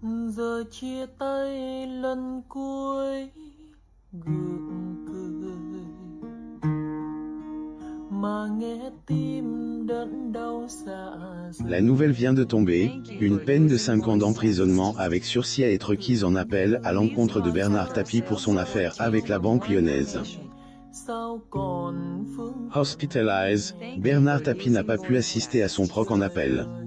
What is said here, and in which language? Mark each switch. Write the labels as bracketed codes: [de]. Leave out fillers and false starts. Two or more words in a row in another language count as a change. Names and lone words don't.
[vi] Giờ chia tay lần cuối gượng cười mà nghe tim đớn đau dạ dày. [fr] La nouvelle vient de tomber, une peine de 5 ans d'emprisonnement avec sursis à être requise en appel à l'encontre de Bernard Tapie pour son affaire avec la banque lyonnaise. Hospitalized, Bernard Tapie n'a pas pu assister à son procès en appel.